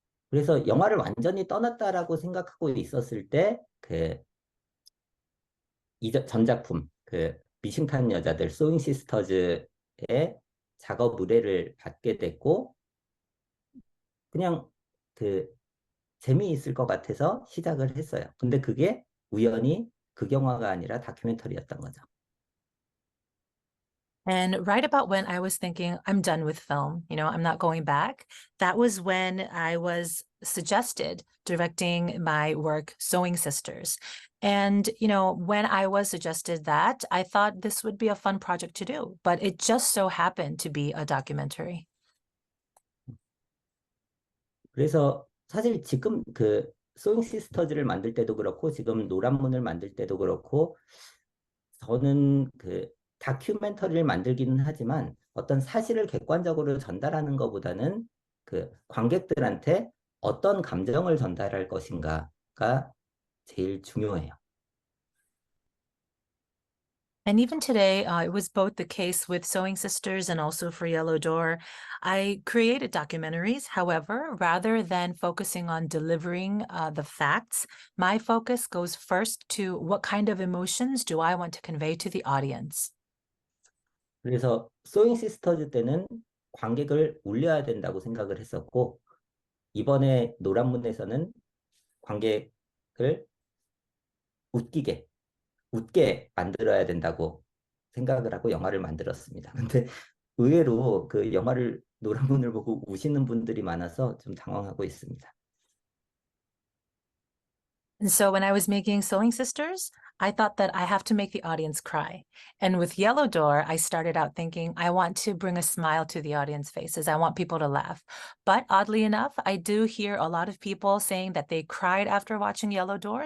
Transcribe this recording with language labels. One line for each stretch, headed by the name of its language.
Korean: 그래서 영화를 완전히 떠났다라고 생각하고 있었을 때 전작품 미싱 타는 여자들 소잉 시스터즈의 작업 의뢰를 받게 됐고 그냥 재미있을 것 같아서 시작을 했어요. 근데 그게 우연히 극영화가 아니라 다큐멘터리였던 거죠.
English: And right about when I was thinking, I'm done with film, you know, I'm not going back, that was when I was suggested directing my work, Sewing Sisters. And, you know, when I was suggested that, I thought this would be a fun project to do, but it just so happened to be a documentary.
Korean: 그래서 사실 지금 소잉 시스터즈를 만들 때도 그렇고 지금 노란문을 만들 때도 그렇고 저는 그 다큐멘터리를 만들기는 하지만 어떤 사실을 객관적으로 전달하는 것보다는 그 관객들한테 어떤 감정을 전달할 것인가가 제일 중요해요.
English: And even today, it was both the case with Sewing Sisters and also for Yellow Door. I created documentaries. However, rather than focusing on delivering the facts, my focus goes first to what kind of emotions do I want to convey to the audience.
Korean: 그래서 소잉 시스터즈 때는 관객을 울려야 된다고 생각을 했었고 이번에 노란문에서는 관객을 웃기게 웃게 만들어야 된다고 생각을 하고 영화를 만들었습니다. 근데 의외로 그 영화를 노란문을 보고 우시는 분들이 많아서 좀 당황하고 있습니다.
English: And so when I was making Sewing Sisters, I thought that I have to make the audience cry. And with Yellow Door, I started out thinking I want to bring a smile to the audience faces. I want people to laugh. But oddly enough, I do hear a lot of people saying that they cried after watching Yellow Door.